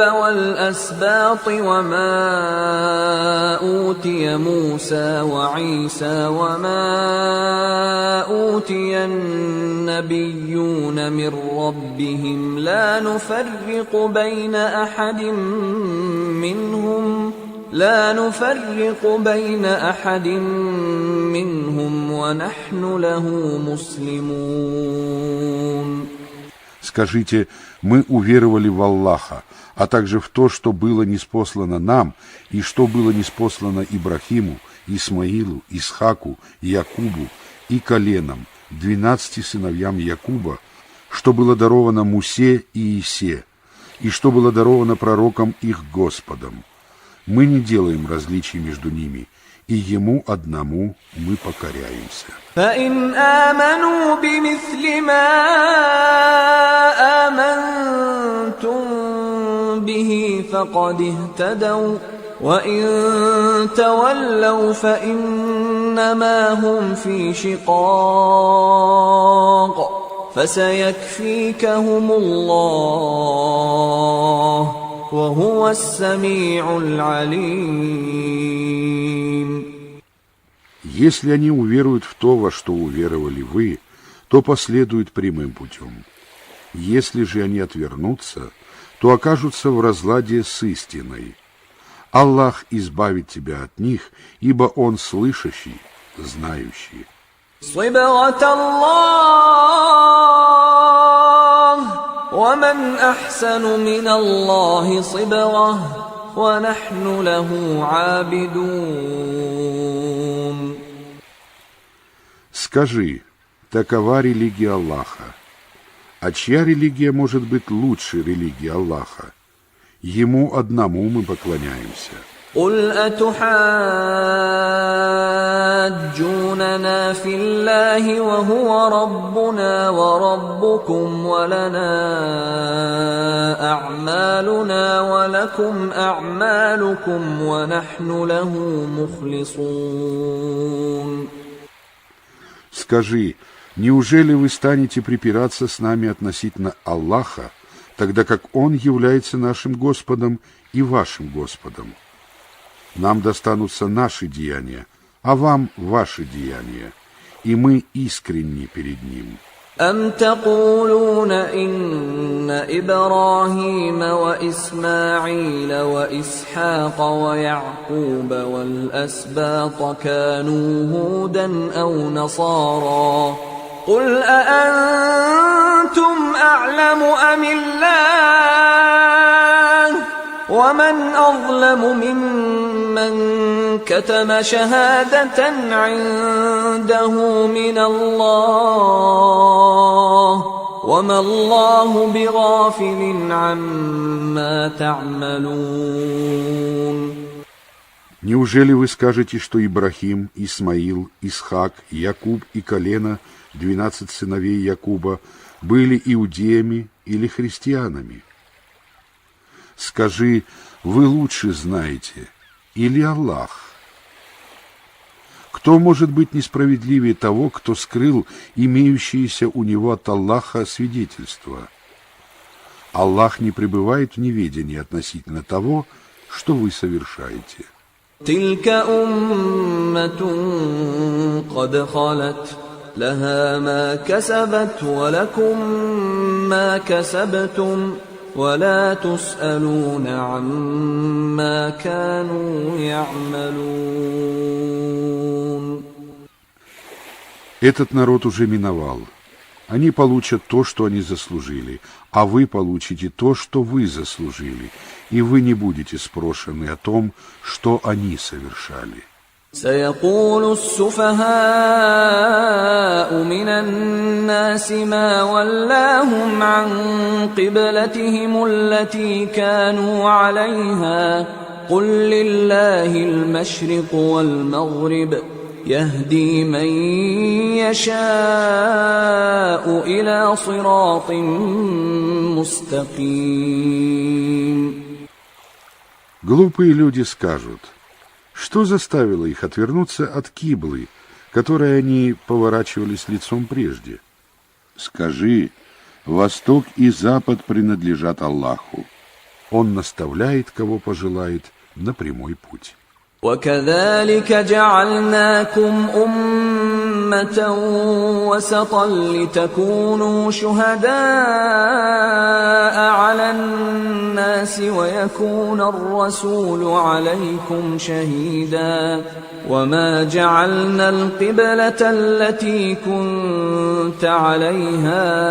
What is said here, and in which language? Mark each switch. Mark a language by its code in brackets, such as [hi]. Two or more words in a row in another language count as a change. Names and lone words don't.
[ar] والأسباط وما أوتي موسى وعيسى وما أوتي النبيون من ربهم لا نفرق بين أحد منهم ونحن له مسلمون. [ru] Скажите: мы уверовали в Аллаха, а также в то, что было ниспослано нам, и что было ниспослано Ибрахиму, Исмаилу, Исхаку, Якубу и коленам, 12 сыновьям Якуба, что было даровано Мусе и Исе, и что было даровано пророкам их Господом. Мы не делаем различий между ними, и Ему одному мы покоряемся. [ar] فإن آمنوا بمثل ما آمنتم به فقد اهتدوا وإن تولوا فإنما هم في شقاق فسيكفيكهم الله وهو السميع العليم. [ru] Если они уверуют в то, во что уверовали вы, то последуют прямым путем. Если же они отвернутся, то окажутся в разладе с истиной. Аллах избавит тебя от них, ибо Он слышащий, знающий. [ar] صبغة الله ومن أحسن من الله صبغة ونحن له عابدون. [ru] Скажи: такова религия Аллаха. А чья религия может быть лучше религии Аллаха? Ему одному мы поклоняемся. [ar] قل أتحاجوننا في الله وهو ربنا وربكم ولنا أعمالنا ولكم أعمالكم ونحن له مخلصون. [ru] Скажи, неужели вы станете припираться с нами относительно Аллаха, тогда как Он является нашим Господом и вашим Господом? Нам достанутся наши деяния, а вам ваши деяния, и мы искренни перед Ним. [ar] أم تقولون إن إبراهيم وإسماعيل وإسحاق ويعقوب والأسباط كانوا هودا أو نصارى قل أأنتم أعلم أم الله ومن أظلم ممن كتم شهادة عنده من الله وما الله بغافل عما تعملون. [ru] Неужели вы скажете, что Ибрахим, Исмаил, Исхак, Якуб и колено, 12 сыновей Якуба, были иудеями или христианами? Скажи, вы лучше знаете, или Аллах? Кто может быть несправедливее того, кто скрыл имеющиеся у него от Аллаха свидетельства? Аллах не пребывает в неведении относительно того, что вы совершаете. [ar] تلك أمة قد خلت لها ما كسبت ولكم ما كسبتم ولا تسألون عما كانوا يعملون. [ru] Этот народ уже миновал. Они получат то, что они заслужили, а вы получите то, что вы заслужили, и вы не будете спрошены о том, что они совершали. [ar] سيقول السفهاء من الناس ما ولاهم عن قبلتهم التي كانوا عليها قل لله المشرق والمغرب يهدي من يشاء إلى صراط مستقيم. [ru] Глупые люди скажут, что заставило их отвернуться от киблы, которой они поворачивались лицом прежде? Скажи, восток и запад принадлежат Аллаху. Он наставляет, кого пожелает, на прямой путь. [ar] وكذلك جعلناكم أمة وسطا لتكونوا شهداء على الناس ويكون الرسول عليكم شهيدا وما جعلنا القبلة التي كنت عليها